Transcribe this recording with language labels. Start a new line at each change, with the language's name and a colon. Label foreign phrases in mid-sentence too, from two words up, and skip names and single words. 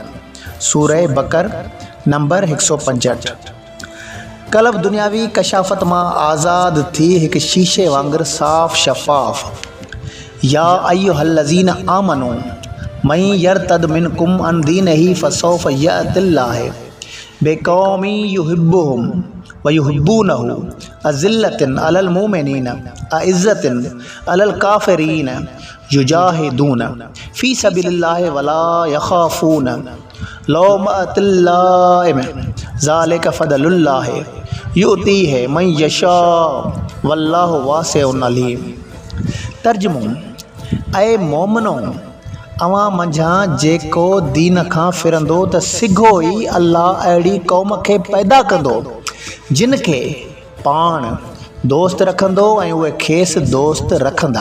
Sindhi: सूरह बकर नंबर 165। कलब दुनियावी कशाफ़त मां आज़ाद थी हिकु शीशे वांगुरु साफ़ शफ़ाफ़।
Arabic: يا أيها الذين آمنوا من يرتد منكم عن دينه فسوف يأتي الله بقوم يحبهم ويحبونه أذلة على المؤمنين أعزة على الكافرين يجاهدون في سبيل الله ولا يخافون لومة لائم ذلك فضل الله يؤتيه من يشاء والله واسع عليم.
Sindhi: तर्जुमो, ऐं मोमिनो, अवां मंझां जेको दीन खां फिरंदो त सिघो ई अल्लाह अहिड़ी क़ौम खे पैदा कंदो जिन खे पाण दोस्त रखंदो ऐं उहे खेसि दोस्त रखंदा।